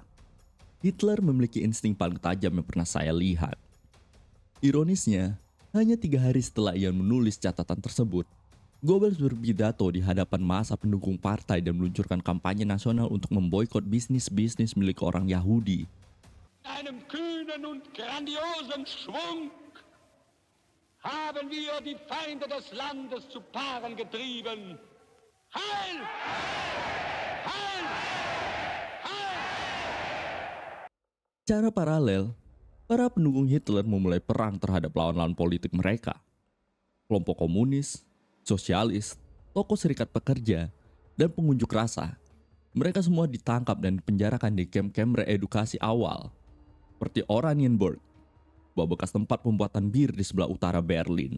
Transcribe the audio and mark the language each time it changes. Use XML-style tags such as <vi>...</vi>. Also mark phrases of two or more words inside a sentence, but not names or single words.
<id>Hitler memiliki insting paling tajam yang pernah saya lihat. Ironisnya, hanya 3 hari setelah ia menulis catatan tersebut, Goebbels berpidato di hadapan massa pendukung partai dan meluncurkan kampanye nasional untuk memboikot bisnis-bisnis milik orang Yahudi.</id> <de>Einem kühnen und grandiosen Schwung haben wir die Feinde des Landes zu Paaren getrieben. Heil! Heil! Heil!</de> <id>Secara paralel, para pendukung Hitler memulai perang terhadap lawan-lawan politik mereka. Kelompok komunis, sosialis, tokoh serikat pekerja, dan pengunjuk rasa. Mereka semua ditangkap dan dipenjarakan di kamp-kamp reedukasi awal, seperti Oranienburg, sebuah bekas tempat pembuatan bir di sebelah utara Berlin.</id>